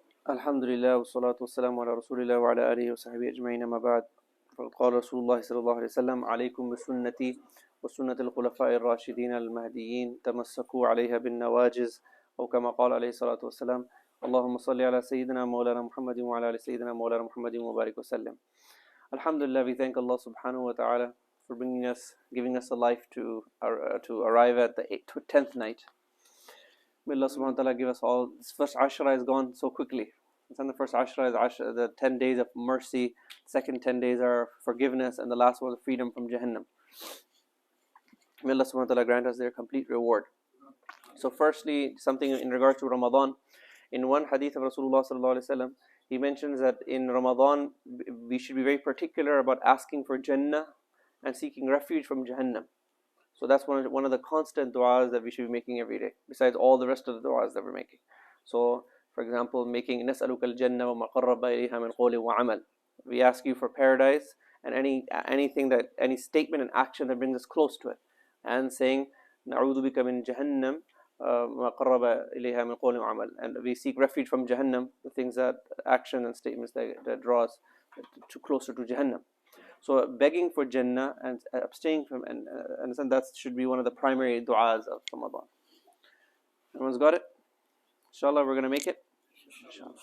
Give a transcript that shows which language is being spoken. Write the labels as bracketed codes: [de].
[ar] الحمد لله والصلاة والسلام على رسول الله وعلى آله وصحبه أجمعين أما بعد قال رسول الله صلى الله عليه وسلم عليكم بسنتي وسنة الخلفاء الراشدين المهديين تمسكوا عليها بالنواجز أو كما قال عليه الصلاة والسلام اللهم صل على سيدنا مولانا محمد وعلى آل سيدنا مولانا محمد وبارك وسلم. [en] Alhamdulillah, we thank Allah subhanahu wa ta'ala for giving us a life to arrive at the 10th night. May Allah subhanahu wa ta'ala give us all. This first Ashra has gone so quickly. And the first Ashra is the 10 days of mercy, second 10 days are forgiveness, and the last one is freedom from Jahannam. May Allah subhanahu wa ta'ala grant us their complete reward. So firstly, something in regards to Ramadan. In one hadith of Rasulullah sallallahu alaihi wasallam, he mentions that in Ramadan, we should be very particular about asking for Jannah and seeking refuge from Jahannam. So that's one of the constant du'as that we should be making every day, besides all the rest of the du'as that we're making. So, for example, making [ar] نَسْأَلُكَ الْجَنَّةَ وَمَا قَرَّبَ إِلَيْهَا مِنْ قَوْلٍ وَعَمَلٍ. [en] We ask you for paradise and any statement and action that brings us close to it. And saying, [ar] نَعُوذُ بِكَ مِنْ جَهَنَّمَ مَا قَرَّبَ إِلَيْهَا مِنْ قَوْلٍ وَعَمَلٍ. [en] And we seek refuge from Jahannam, the things that, action and statements that draw us closer to Jahannam. So begging for Jannah and abstaining from, and that should be one of the primary du'as of Ramadan. Everyone's got it? Inshallah, we're going to make it. Inshallah.